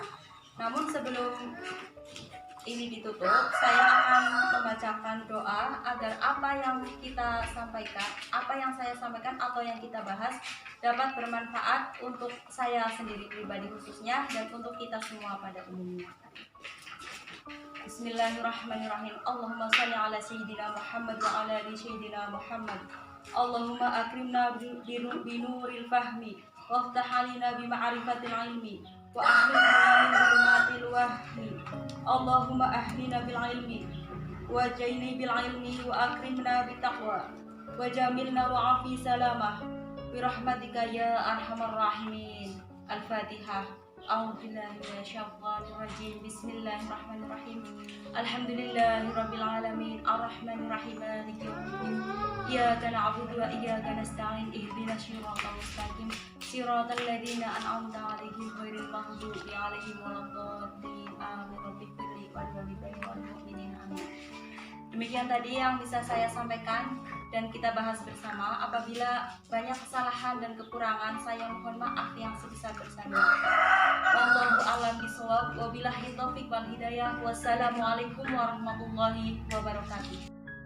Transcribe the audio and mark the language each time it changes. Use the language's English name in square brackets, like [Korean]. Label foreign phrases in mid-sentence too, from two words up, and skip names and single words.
[Indonesian] Namun sebelum ini ditutup, saya akan membacakan doa agar apa yang kita sampaikan, apa yang saya sampaikan atau yang kita bahas dapat bermanfaat untuk saya sendiri pribadi khususnya dan untuk kita semua pada umumnya. [Arabic] بسم الله الرحمن الرحيم. اللهم صل على سيدنا محمد وعلى آل سيدنا محمد. اللهم أكرمنا بنور الفهم وافتح علينا بمعرفة العلم وأهلنا من ظلمات الوهم. اللهم أهلنا بالعلم وزينا بالعلم وأكرمنا بالتقوى وجملنا وعاف سلامة برحمتك يا أرحم الراحمين. Al-Fatihah. أعوذ بالله من الشيطان الرجيم. بسم الله الرحمن الرحيم. الحمد لله رب العالمين. الرحمن الرحيم. مالك يوم الدين. إياك نعبد وإياك نستعين. اهدنا الصراط المستقيم. صراط الذين أنعمت عليهم غير المغضوب عليهم ولا الضالين. Amin. رب اغفر لي ولوالدي وللمؤمنين. Amin. [Indonesian] Demikian tadi yang bisa saya sampaikan dan kita bahas bersama. Apabila banyak kesalahan dan kekurangan, saya mohon maaf yang sebesar-besarnya. [Arabic] والله أعلم بالصواب. وبالله التوفيق والهداية. والسلام عليكم ورحمة الله وبركاته.